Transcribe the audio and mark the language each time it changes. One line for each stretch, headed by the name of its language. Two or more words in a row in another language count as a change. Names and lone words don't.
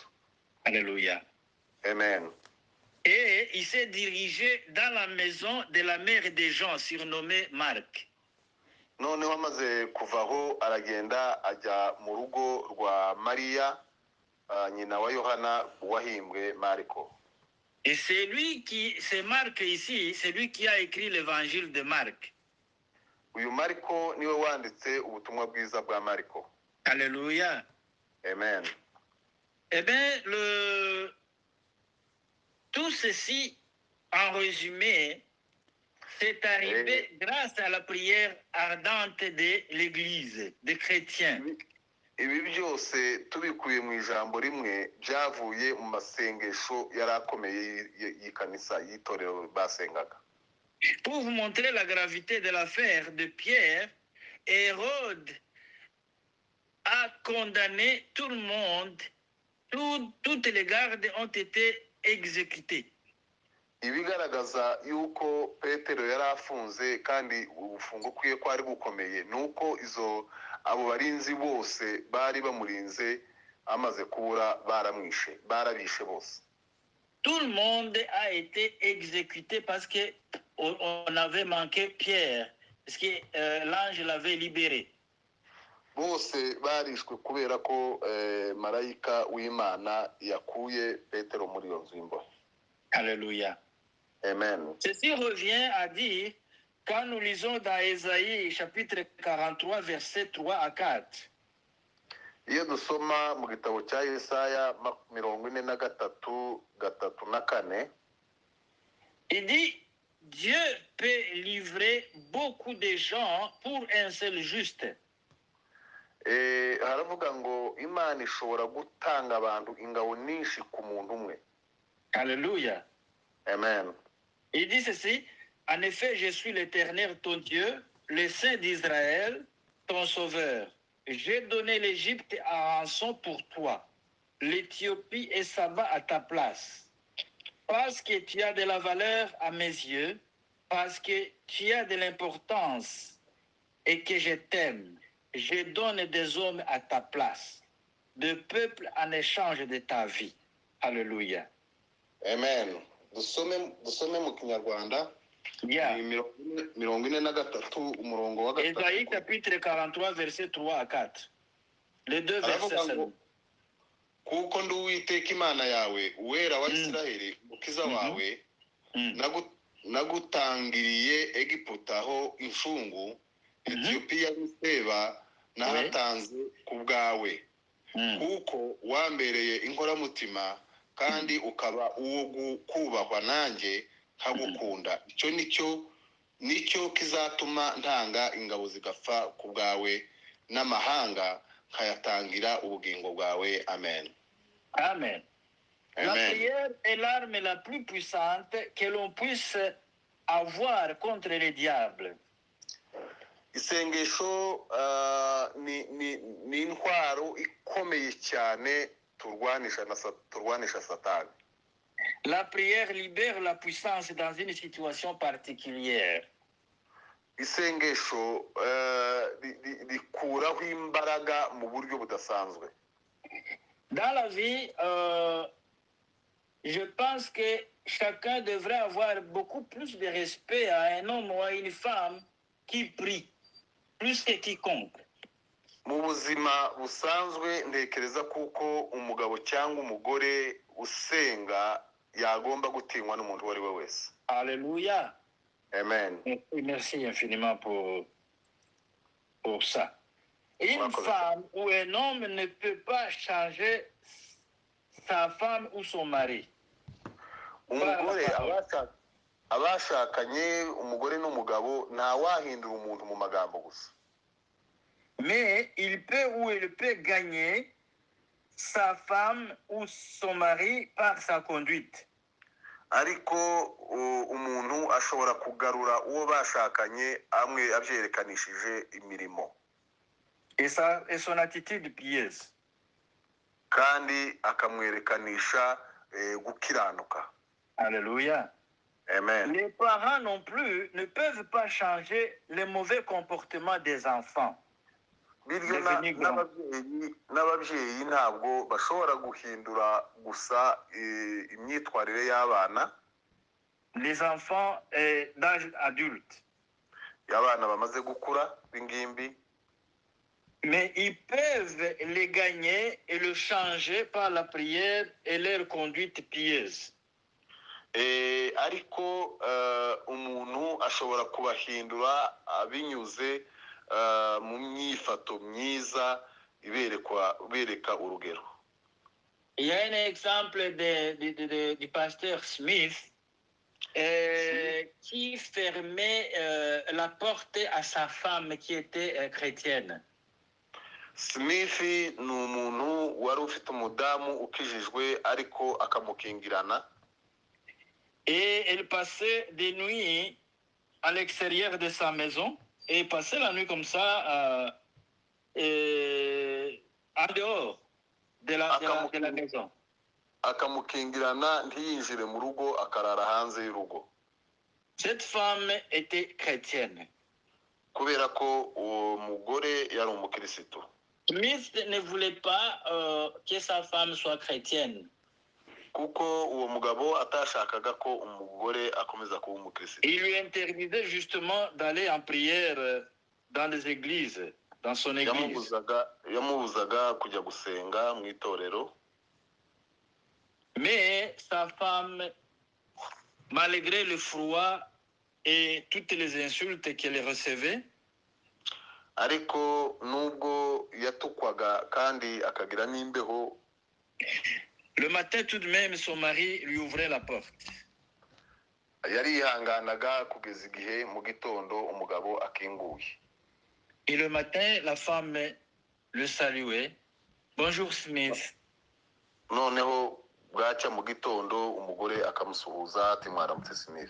French: Alléluia. Amen. Et il s'est dirigé dans la maison de la mère des gens, surnommée Marc.
Kinyarwanda: noneho amaze kuvaho aragenda ajya mu rugo rwa mariya, nyina wa yohana wahimbwe mariko.
French: Et c'est Marc ici, c'est lui qui a écrit l'évangile de Marc.
Kinyarwanda: uyu mariko niwe wanditse ubutumwa bwiza bwa mariko.
French: Alléluia. Amen. Eh bien, tout ceci, en résumé, c'est arrivé grâce à la prière ardente de l'Église, des chrétiens.
Kinyarwanda: ibi byose tubikuye mu ijambo rimwe byavuye mu masengesho yari akomeye y'ikanisa y'itorero basengaga.
French: Pour vous montrer la gravité de l'affaire de Pierre, Hérode a condamné tout le monde, toutes les gardes ont été exécutées.
Kinyarwanda: ibigaragaza yuko petero yari afunze kandi ubufungo kwiye kwari gukomeye, nuko abo barinzi bose bari bamurinze amaze kubura barabishe bose.
French: Tout le monde a été exécuté parce que on avait manqué Pierre, parce que l'ange l'avait libéré.
Kinyarwanda: bose barishwe kubera ko marayika w'Imana yakuye petero muri iyo nzu y'imbohe.
French: Alléluia. Amen. Ceci revient à dire, quand nous lisons dans Ésaïe chapitre 43 versets 3 à 4,
Kinyarwanda: iyo dusoma mu gitabo cya Yesaya 43:3-4,
French: il dit, Dieu peut livrer beaucoup de gens pour un seul juste.
Kinyarwanda: haravuga ngo Imana ishobora gutanga abantu ingabo nyinshi ku muntu umwe.
French: Alléluia. Amen. Il dit ceci, en effet, je suis l'Éternel, ton Dieu, le Saint d'Israël, ton Sauveur. J'ai donné l'Égypte à rançon pour toi, l'Éthiopie et Saba à ta place. Parce que tu as de la valeur à mes yeux, parce que tu as de l'importance et que je t'aime, je donne des hommes à ta place, de peuples en échange de ta vie. Alléluia.
Kinyarwanda: Amen. dusome mu Kinyarwanda. Yeah. 43 umurongo wa Ésaïe 3.
French: chapitre 43 verset 3 à 4. Les deux versets seulement.
Kinyarwanda: kuko ndi Uwiteka Imana yawe, uwera wa Isiraheli, umukiza wawe, nagutangiriye Egiputa ho inshungu, Etiyopiya n'Iseba nahatanze ku bwawe, kuko wambereye inkoramutima kandi ukaba uwo kubahwa nanjye nkagukunda. Icyo nicyo kizatuma ntanga ingabo zigapfa ku bwawe n'amahanga nkayatangira ubugingo bwawe. Amen. Amen. Amen.
French: La prière est l'arme la plus puissante que l'on puisse avoir contre les diables.
Kinyarwanda: Isengesho ni intwaro ikomeye cyane turwanisha satani.
French: La prière libère la puissance dans une situation particulière.
Kinyarwanda: Isengesho rikuraho imbaraga mu buryo budasanzwe.
French: Dans la vie, je pense que chacun devrait avoir beaucoup plus de respect à un homme ou à une femme qui prie, plus que quiconque.
Kinyarwanda: Mu buzima busanzwe ntekereza kuko umugabo cyangwa umugore usenga yagomba gutinywa n'umuntu uwo ari we wese.
French: Alléluia. Amen. Merci infiniment pour ça. Une femme ou un homme ne peut pas changer sa femme ou son mari.
Kinyarwanda: Umugore abashakanye umugore n'umugabo nta wahindura umuntu mu magambo gusa.
French: Mais il peut ou elle peut gagner sa femme ou son mari par sa conduite.
Kinyarwanda: Ariko umuntu ashobora kugarura uwo bashakanye amwe abyerekanishije imirimo.
French: Et son attitude pieuse.
Kinyarwanda: Kandi akamwerekanisha gukiranuka.
French: Alléluia. Amen. Les parents non plus ne peuvent pas changer le mauvais comportement des enfants.
Kinyarwanda: Bityo n'ababyeyi ntabwo bashobora guhindura gusa imyitwarire y'abana.
French: Les enfants d'âge adulte.
Kinyarwanda: Y'abana bamaze gukura b'ingimbi.
French: Mais ils peuvent les gagner et le changer par la prière et leur conduite pieuse.
Kinyarwanda: Ariko umuntu ashobora kubahindura binyuze mu myifato myiza bereka urugero.
French: Il y a un exemple du pasteur Smith qui fermait la porte à sa femme qui était chrétienne.
Kinyarwanda: Smith ni umuntu wari ufite umudamu ukijijwe ariko akamukingirana.
French: Et elle passait des nuits à l'extérieur de sa maison et passait la nuit comme ça en dehors de la maison.
Kinyarwanda: Akamukingirana ntiyinjire mu rugo akarara hanze y'urugo.
French: Cette femme était chrétienne.
Kinyarwanda: Kubera ko uwo mugore yari umukristo.
French: Smith ne voulait pas que sa femme soit chrétienne.
Kinyarwanda: Kuko uwo mugabo atashakaga ko umugore akomeza kuba umukristo.
French: Il lui interdisait justement d'aller en prière dans les églises, dans son église.
Kinyarwanda: Yamubuzaga kujya gusenga mu itorero.
French: Mais sa femme, malgré le froid et toutes les insultes qu'elle recevait,
Kinyarwanda: ariko nubwo yatukwaga kandi akagira n'imbeho,
French: le matin tout de même son mari lui ouvrait la porte.
Kinyarwanda: yarihanganaga kugeza igihe mu gitondo umugabo akinguye.
French: Et le matin la femme le saluait. Bonjour Smith.
Kinyarwanda: Noneho bwacya mu gitondo umugore akamusuhuza ati mwaramutse Smith.